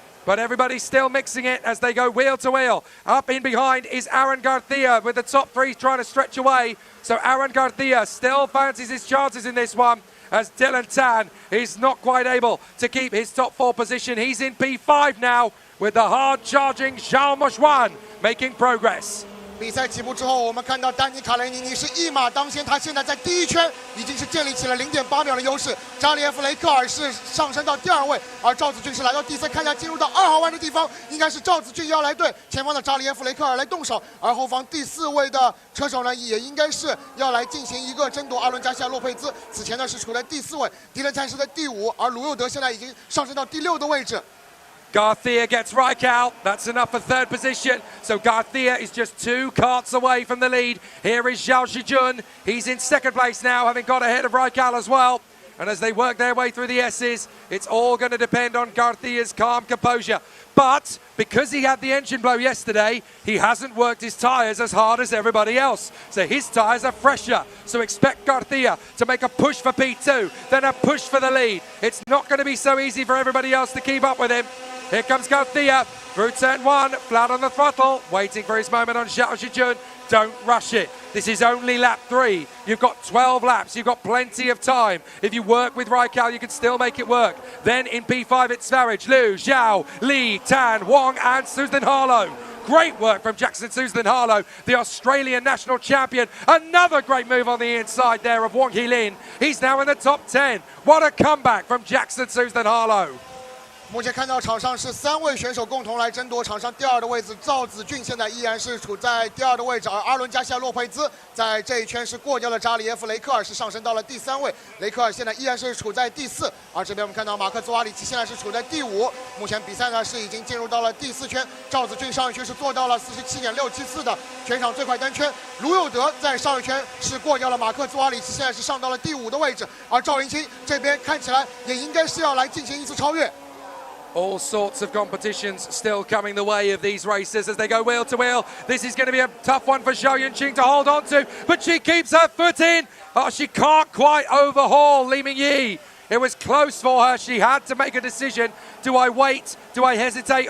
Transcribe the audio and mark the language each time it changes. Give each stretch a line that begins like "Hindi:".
English: But everybody's still mixing it as they go wheel to wheel. Up in behind is Aaron Garcia with the top 3 trying to stretch away. So Aaron Garcia still fancies his chances in this one, as Dylan Tan is not quite able to keep his top 4 position. He's in P5 now with the hard-charging Xiao Moxuan making progress.
Chinese: 比赛起步之后，我们看到丹尼卡雷尼尼是一马当先，他现在在第1圈已经是建立起了0.8秒的优势。扎里耶夫雷克尔是上升到第2位，而赵子俊是来到第3。看一下进入到2号弯的地方，应该是赵子俊要来对前方的扎里耶夫雷克尔来动手，而后方第4位的车手呢，也应该是要来进行一个争夺阿伦加西亚洛佩兹。此前呢是处在第4位，迪伦·灿是在第5，而卢佑德现在已经上升到第6的位置。
English: Garcia gets Raikal. That's enough for 3rd position. So Garcia is just 2 karts away from the lead. Here is Zhao Zijun. He's in 2nd place now, having got ahead of Raikal as well. And as they work their way through the S's, it's all going to depend on Garcia's calm composure. But because he had the engine blow yesterday, he hasn't worked his tyres as hard as everybody else. So his tyres are fresher. So expect Garcia to make a push for P2, then a push for the lead. It's not going to be so easy for everybody else to keep up with him. Here comes Garcia through turn 1, flat on the throttle, waiting for his moment on Zhao Zijun. Don't rush it. This is only lap 3. You've got 12 laps. You've got plenty of time. If you work with Raikal, you can still make it work. Then in P5, it's Svarich, Liu, Zhao, Li, Tan, Wong, and Susan Harlow. Great work from Jackson Susan Harlow, the Australian national champion. Another great move on the inside there of Wong Hee-lin. He's now in the top 10. What a comeback from Jackson Susan Harlow.
Chinese: 目前看到场上是3位选手共同来争夺场上第2的位置，赵子俊现在依然是处在第2的位置，而阿伦加西亚洛佩兹在这一圈是过掉了扎里耶夫雷克尔，是上升到了第3位。雷克尔现在依然是处在第4，而这边我们看到马克佐瓦里奇现在是处在第5。目前比赛呢是已经进入到了第4圈，赵子俊上一圈是做到了47.674的全场最快单圈，卢佑德在上一圈是过掉了马克佐瓦里奇，现在是上到了第5的位置，而赵云清这边看起来也应该是要来进行一次超越。
English: All sorts of competitions still coming the way of these racers as they go wheel to wheel. This is going to be a tough one for Zhao Yunqing to hold on to, but she keeps her foot in. Oh, she can't quite overhaul Li Mingyi. It was close for her. She had to make a decision. Do I wait? Do I hesitate?